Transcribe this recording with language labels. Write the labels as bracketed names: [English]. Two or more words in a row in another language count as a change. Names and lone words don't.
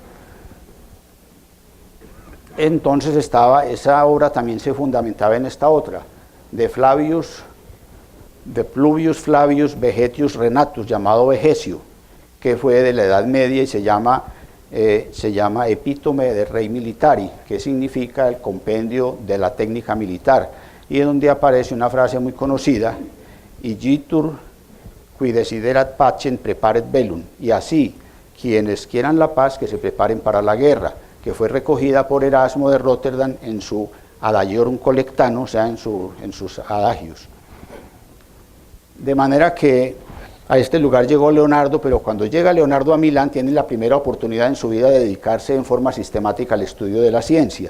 [Spanish] Entonces esa obra también se fundamentaba en esta otra, de Pluvius Flavius Vegetius Renatus, llamado Vegecio, que fue de la Edad Media y se llama Epítome de Rei Militari, que significa el compendio de la técnica militar, y en donde aparece una frase muy conocida: [Latin] Igitur qui desiderat pacem preparet bellum, [Spanish] y así quienes quieran la paz que se preparen para la guerra, que fue recogida por Erasmo de Rotterdam en su Adagiorum Collectano, o sea, en sus adagios. De manera que a este lugar llegó Leonardo, pero cuando llega Leonardo a Milán tiene la primera oportunidad en su vida de dedicarse en forma sistemática al estudio de la ciencia.